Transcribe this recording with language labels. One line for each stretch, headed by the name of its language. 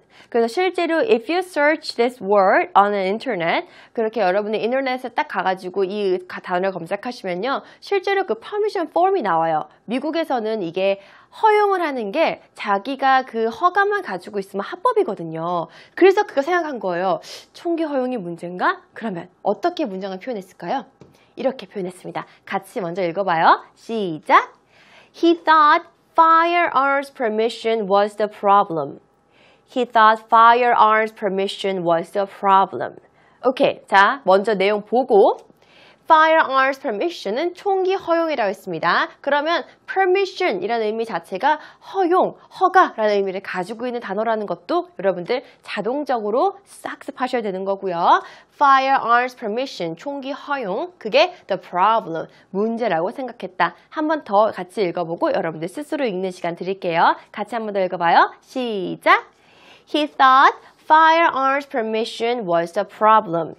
Korean: 그래서 실제로
English: if you search this word on the internet,
Korean: 그렇게 여러분이 인터넷에 딱 가가지고 이 단어를 검색하시면요, 실제로 그 permission form이 나와요. 미국에서는 이게 허용을 하는 게 자기가 그 허가만 가지고 있으면 합법이거든요. 그래서 그거 생각한 거예요. 총기 허용이 문제인가? 그러면 어떻게 문장을 표현했을까요? 이렇게 표현했습니다. 같이 먼저 읽어봐요. 시작!
English: He thought firearms permission was the problem. He thought firearms permission was the problem.
Korean: 오케이, 자 먼저 내용 보고 firearms permission은 총기 허용이라고 했습니다. 그러면 permission이라는 의미 자체가 허용, 허가라는 의미를 가지고 있는 단어라는 것도 여러분들 자동적으로 학습하셔야 되는 거고요. firearms permission, 총기 허용, 그게
English: the problem,
Korean: 문제라고 생각했다. 한 번 더 같이 읽어보고 여러분들 스스로 읽는 시간 드릴게요. 같이 한 번 더 읽어봐요. 시작!
English: He thought firearms permission was the problem.